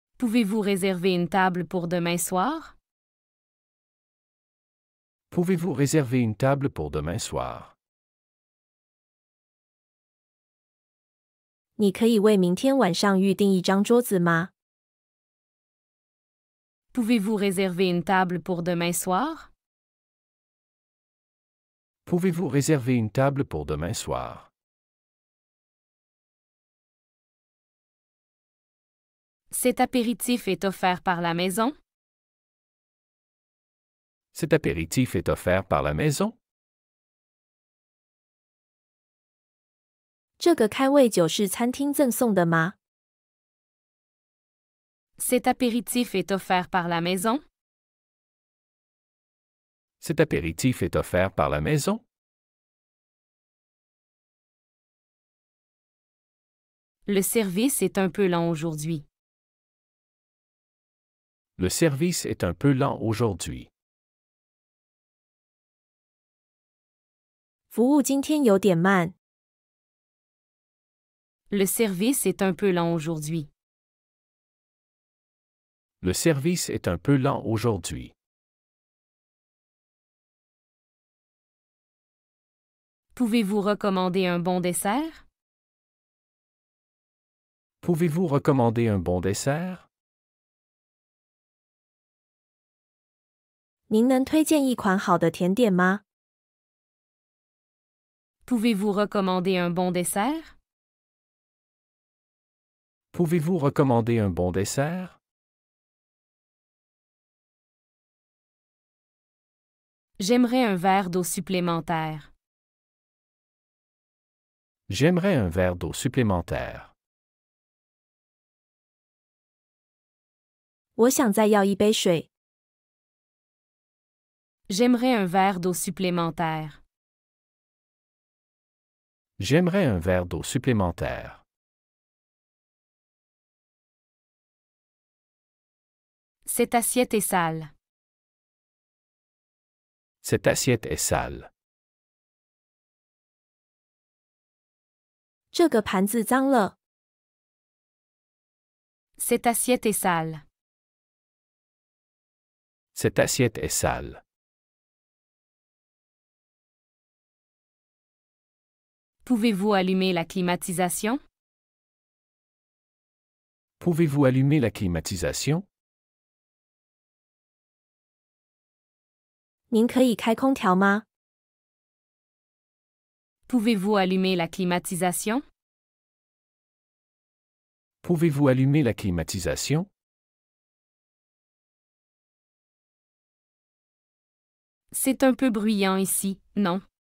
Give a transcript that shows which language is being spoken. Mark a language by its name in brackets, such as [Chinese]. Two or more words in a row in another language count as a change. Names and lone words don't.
[French] Pouvez-vous réserver une table pour demain soir? Pouvez-vous réserver une table pour demain soir? [Chinese] 你可以为明天晚上预订一张桌子吗？ [French] Pouvez-vous réserver une table pour demain soir? Pouvez-vous réserver une table pour demain soir? Cet apéritif est offert par la maison? Cet apéritif est offert par la maison? [Chinese] 这个开胃酒是餐厅赠送的吗？ [French] Cet apéritif est offert par la maison? Cet apéritif est offert par la maison? Le service est un peu lent aujourd'hui. Le service est un peu lent aujourd'hui. [Chinese] 服务今天有点慢。 [French] Le service est un peu lent aujourd'hui. Le service est un peu lent aujourd'hui. Pouvez-vous recommander un bon dessert? Pouvez-vous recommander un bon dessert? [Chinese] 您能推荐一款好的甜点吗？ [French] Pouvez-vous recommander un bon dessert? Pouvez-vous recommander un bon dessert? J'aimerais un verre d'eau supplémentaire. J'aimerais un verre d'eau supplémentaire. [Chinese] 我想再要一杯水。 [French] J'aimerais un verre d'eau supplémentaire. J'aimerais un verre d'eau supplémentaire. Cette assiette est sale. Cette assiette est sale. [Chinese] 这个盘子脏了。 [French] Cette assiette est sale. Cette assiette est sale. Pouvez-vous allumer la climatisation? Pouvez-vous allumer la climatisation? [Chinese] 您可以开空调吗？ [French] Pouvez-vous allumer la climatisation? Pouvez-vous allumer la climatisation? C'est un peu bruyant ici, non?